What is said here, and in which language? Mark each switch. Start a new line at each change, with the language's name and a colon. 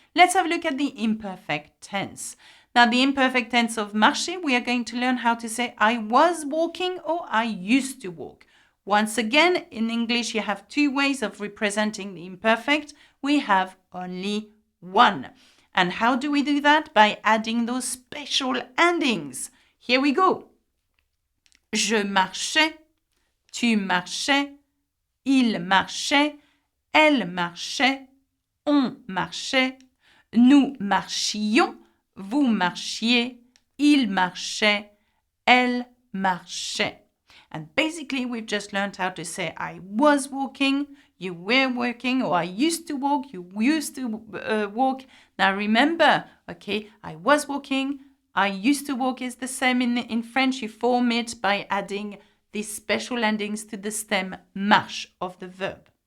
English: Let's have a look at the imperfect tense. Now the imperfect tense of marcher, we are going to learn how to say I was walking or I used to walk. Once again, in English, you have 2 ways of representing the imperfect. We have only one. And how do we do that? By adding those special endings. Here we go.
French: Je marchais, tu marchais, il marchait, elle marchait, on marchait, nous marchions, vous marchiez, il marchait, elle marchait.
English: And basically, we've just learned how to say I was walking, you were walking, or I used to walk, you used to walk. Now remember, okay, I was walking, I used to walk is the same in French. You form it by adding these special endings to the stem marche of the verb.